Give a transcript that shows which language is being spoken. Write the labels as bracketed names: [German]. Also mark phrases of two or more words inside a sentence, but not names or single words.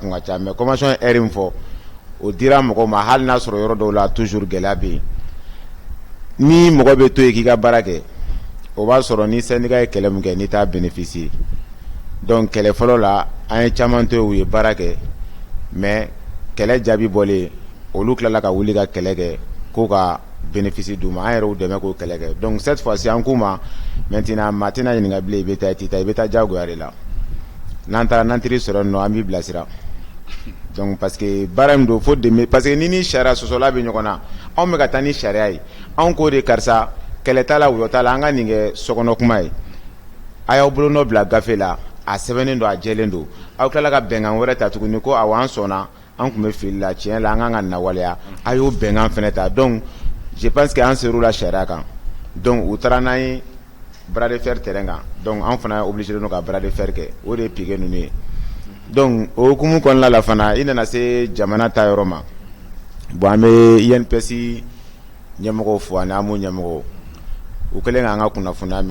[Bambara] kun ka ca [French] mais convention [Bambara] ye heure min fɔ o dira mɔgɔ ma hali n'a sɔrɔ yɔrɔ dɔw la toujours gɛlɛya bɛ yen ni mɔgɔ bɛ to yen k'i ka baara kɛ o b'a sɔrɔ ni syndicat ye kɛlɛ min kɛ n'i t'a bénéficier donc kɛlɛ fɔlɔ la an ye caman to yen u ye baara kɛ mais kɛlɛ jaabi bɔlen olu tilala ka wuli ka kɛlɛ kɛ ko ka bénéfice d'u ma an yɛrɛ y'u dɛmɛ k'o kɛlɛ kɛ [French] donc cette fois-ci [Bambara] an k'u ma maintenant maa tɛna ɲininka bilen i bɛ taa i tɛ taa i bɛ taa diyagoya de la n'an taara n'an teri sɔrɔ yen nɔ an b'i bilasira [French] donc parce que [Bambara] baara min don fo dɛmɛ [French] parce que [Bambara] ni sariya sɔsɔla bɛ ɲɔgɔn na anw bɛ ka taa ni sariya ye anw k'o de karisa kɛlɛ t'a la wuyɔ t'a la an ka nin kɛ sokɔnɔ kuma ye a y'aw bolo nɔ bila gafe la a sɛbɛnnen don a jɛlen don aw tilala ka bɛnkan wɛrɛ ta tuguni ko awɔ an sɔnna an kun bɛ fili la tiɲɛ la an kan ka nawaleya a y'o bɛnkan fɛnɛ ta donc [French] je pense que [Bambara] an ser'u la sariya kan donc u taara n'an ye [French] bras de fer [Bambara] terrain kan donc an fana obligé don ka [French] bras de fer [Bambara] kɛ o de ye piqué ninnu ye donc o hukumu kɔnɔna la fana i nana se jamana ta yɔrɔ ma bon an bɛ INPS ɲɛmɔgɔw fo ani AMO ɲɛmɔgɔw u kɛlen k'an ka kunnafoniya mɛn